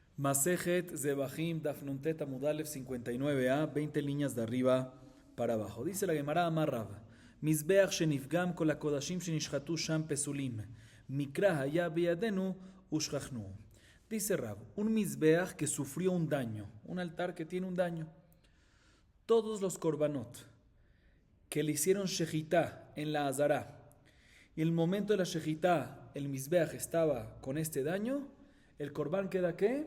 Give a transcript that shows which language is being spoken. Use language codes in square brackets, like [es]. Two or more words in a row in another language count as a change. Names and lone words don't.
[es] Masejet Zebahim Dafnuntet Amudalev 59a, 20 líneas de arriba para abajo. Dice la Gemara [he] אמר רב, מזבח שנפגם כל הקדשים שנשחטו שם פסולים, מקרא היה בידינו ושכחנו. [es] Dice Rav, un Mizbeach que sufrió un daño, un altar que tiene un daño. Todos los korbanot que le hicieron shejitá en la azara, y en el momento de la shejitá el Mizbeach estaba con este daño, el korban queda ¿qué?